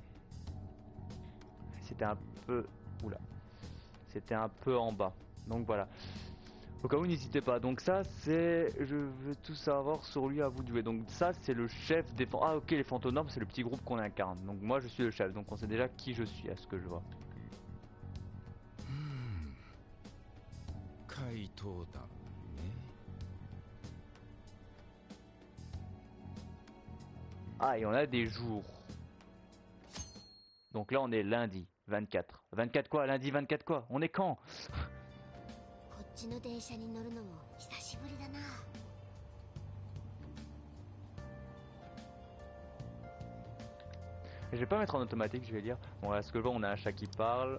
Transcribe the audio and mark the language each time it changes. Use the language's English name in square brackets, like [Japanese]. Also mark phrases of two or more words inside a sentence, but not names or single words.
[French] C'était un peu. Oula. C'était un peu en bas. Donc voilà. Au cas où, n'hésitez pas. Donc ça, c'est... Je veux tout savoir sur lui à vous de jouer. Donc ça, c'est le chef des... Ah ok, les Fantonomes, c'est le petit groupe qu'on incarne. Donc moi, je suis le chef. Donc on sait déjà qui je suis, à ce que je vois. [Japanese] 怪盗団ね。 [French] Ah, et on a des jours. Donc là, on est lundi 24. 24 quoi? Lundi 24 quoi? On est quand? [Japanese] こっちの電車に乗るのも久しぶりだな。 [French] Je vais pas mettre en automatique, je vais dire. Bon, là, ce que je vois, on a un chat qui parle.